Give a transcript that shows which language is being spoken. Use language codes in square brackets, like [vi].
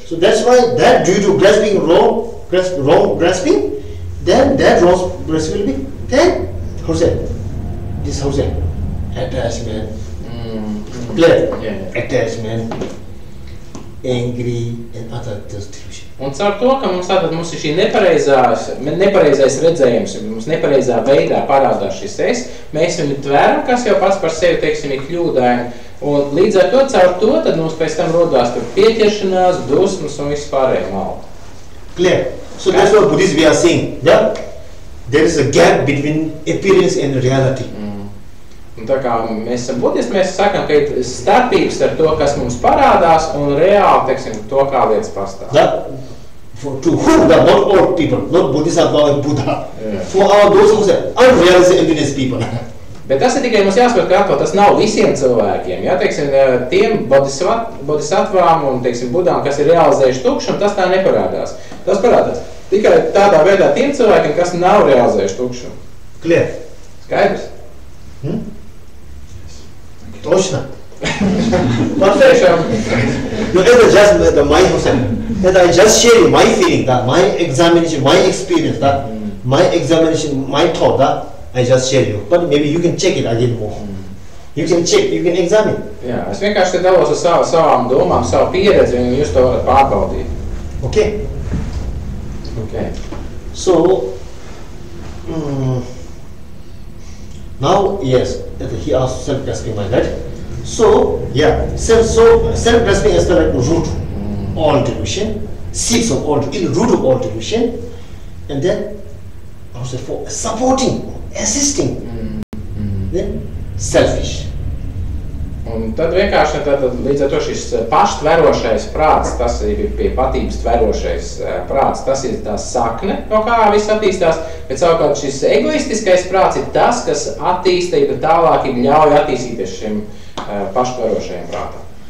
[en] So that's why that due to grasping wrong grasping, then that wrong grasping will be, then, how's that? This how's that? Attachment. Clear? Yeah. Attachment, angry, and other delusion. [lv] Un caur to, ka mums ir šī nepareizais redzējums, mums nepareizā veidā parādās šis es, mēs viņu tveram, kas jau pats par sevi, teiksim, ir kļūdaini, un līdz ar to, caur to, tad mums pēc tam rodās tur pieķeršanās, dusmas un viss pārējā malda. [en] Clear? So that's what Buddhists we are saying, yeah? There is a gap between appearance and reality. [lv] Un tā kā mēs esam budisti, mēs sakam, ka ir starpības ar to, kas mums parādās, un reāli, teiksim, to, kā lietas pastāv. [en] To whom, not all people, not Bodhisattva and Buddha. Yeah. For those who say unrealized emptiness people. [lv] Bet tas ir tikai mums jāsaprot, ka atkal tas nav visiem cilvēkiem. Ja, teiksim, tiem bodhisattvām un, teiksim, Budām, kas ir realizējuši tukšumu, tas tā neparādās. Tas parādās tikai tādā veidā tiem cilvēkiem, kas nav realizējuši tukšumu. [en] Clear? [lv] Skaidrs? [ru] Точно. [en] Perfect. No, it's just the my that I just share you my feeling, that my examination, my experience, that my examination, my thought, that I just share you. But maybe you can check it again more. You can check, you can examine. [lv] Jā, es vienkārši te dalos ar savām domām, savu pieredzi, un jūs to varat pārbaudīt. [en] Okay. Okay. So, now, yes, he asked self-grasping mind, right? So, yeah, self-grasping is the like root of all delusion, seeds of all, root of all delusion, and then also for supporting, assisting, then selfish. [lv] Un tad vienkārši tad līdz ar to šis paštverošais prāts, tas ir pie patības tverošais prāts, tas ir tā sakne, no kā viss attīstās, bet savukārt šis egoistiskais prāts ir tas, kas attīstība tālāk ir ļauj attīstīties šim paštverošajam prātam.